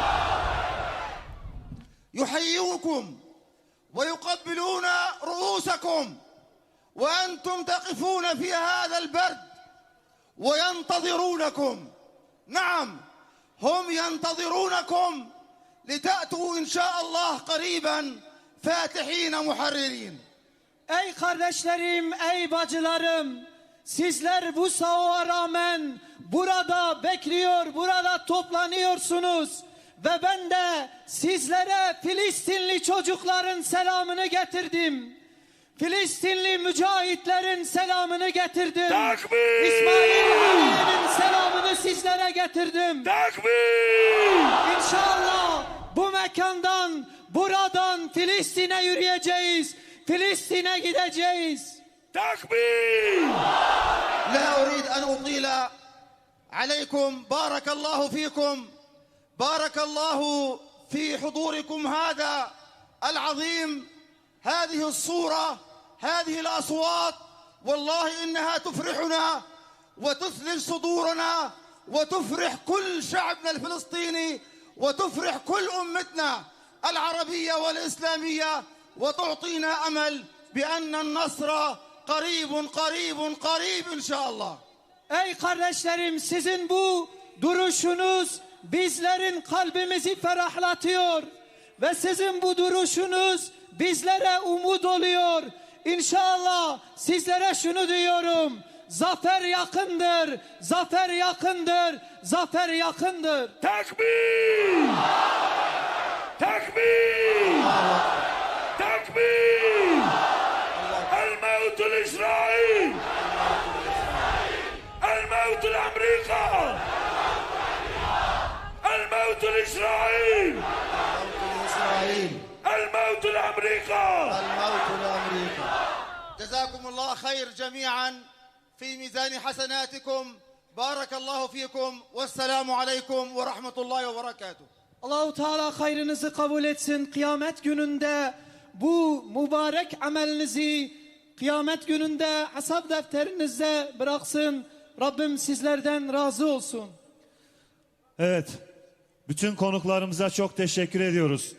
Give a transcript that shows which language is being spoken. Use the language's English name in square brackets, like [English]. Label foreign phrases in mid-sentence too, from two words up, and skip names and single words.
[Arabic] يحييكم ويقبلون رؤوسكم وأنتم تقفون في هذا البرد وينتظرونكم. نعم، هم ينتظرونكم لتأتوا إن شاء الله قريبا فاتحين محررين. [Turkish] Ey kardeşlerim, ey bacılarım, sizler bu soğuğa rağmen burada bekliyor, burada toplanıyorsunuz. Ve ben de sizlere Filistinli çocukların selamını getirdim. Filistinli mücahitlerin selamını getirdim. Takbir! İsmail Haniye'nin selamını sizlere getirdim. Takbir! İnşallah bu mekandan, buradan Filistin'e yürüyeceğiz. Filistin'e gideceğiz. Takbir! [Arabic] لا أريد أن أطيل عليكم. بارك الله فيكم، بارك الله في حضوركم هذا العظيم، هذه الصورة، هذه الأصوات، والله إنها تفرحنا وتثلج صدورنا وتفرح كل شعبنا الفلسطيني وتفرح كل أمتنا العربية والإسلامية وتعطينا أمل بأن النصر قريب قريب قريب إن شاء الله. [Turkish] Ey kardeşlerim, sizin bu duruşunuz bizlerin kalbimizi ferahlatıyor ve sizin bu duruşunuz bizlere umut oluyor. İnşallah sizlere şunu diyorum: zafer yakındır, zafer yakındır, zafer yakındır. Takbir! Takbir! Takbir! [Arabic] الموت لإسرائيل الموت لأمريكا الموت لإسرائيل الموت لأمريكا الموت لأمريكا. جزاكم الله خير جميعا في ميزان حسناتكم. بارك الله فيكم والسلام عليكم ورحمة الله وبركاته. [Turkish] Allahu Teala hayrınızı kabul etsin. Kıyamet gününde bu mübarek amelinizi kıyamet gününde hesap defterinizde bıraksın. Rabbim sizlerden razı olsun. Evet. Bütün konuklarımıza çok teşekkür ediyoruz.